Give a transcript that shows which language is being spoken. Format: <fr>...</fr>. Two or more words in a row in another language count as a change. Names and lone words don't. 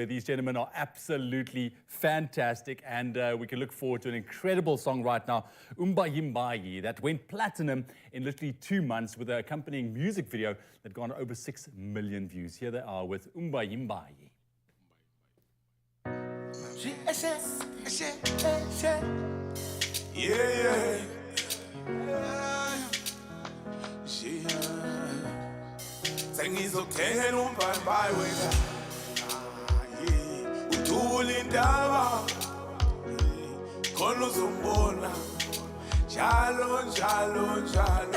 <en>These gentlemen are absolutely fantastic, and we can look forward to an incredible song right now, Umbayimbayi, that went platinum in literally 2 months with an accompanying music video that gone over 6 million views. Here they are with Umbayimbayi. Yeah.</en> <zu>Sengizokuthengela umbhayimbayi wena. Uthula indaba. Khona uzombona. Njalo, njalo, njalo.</zu>